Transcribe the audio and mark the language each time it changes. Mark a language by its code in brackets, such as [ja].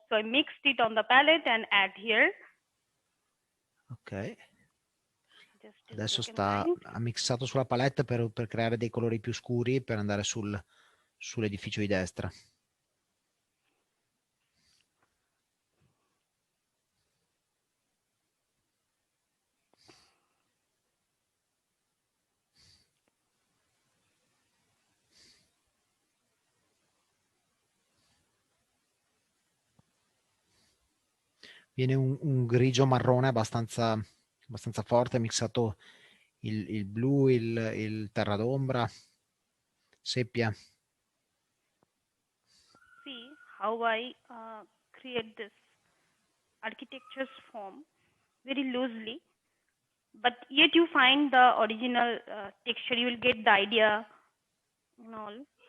[en] So I mixed it on the palette and add here. Ok. Just 2 [it] Adesso [en] seconds. [it] ha mixato sulla palette per creare dei colori più scuri per andare sull'edificio di destra. Viene un grigio marrone abbastanza forte, mixato il blu, il terra d'ombra, seppia. [en] See how I create this architecture's form very loosely, but yet you find the original texture. You will get the idea and all.